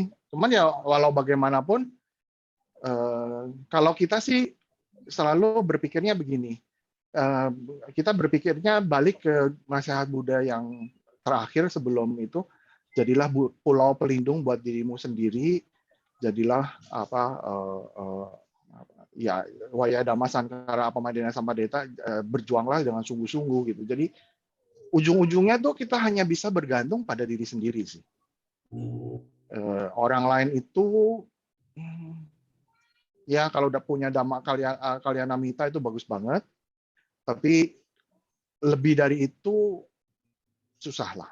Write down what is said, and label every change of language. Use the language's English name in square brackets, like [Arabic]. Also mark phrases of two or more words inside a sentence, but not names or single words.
[Indonesian] Cuman ya walau bagaimanapun, kalau kita sih selalu berpikirnya begini, kita berpikirnya balik ke nasihat Buddha yang terakhir sebelum itu, jadilah pulau pelindung buat dirimu sendiri, jadilah ya [Pali] waya dhamma sankara apamadena sampadeta, [Indonesian] berjuanglah dengan sungguh-sungguh gitu. Jadi ujung-ujungnya tuh kita hanya bisa bergantung pada diri sendiri sih. Orang lain itu ya kalau udah punya dhamma kalyanamita itu bagus banget, tapi lebih dari itu susah lah.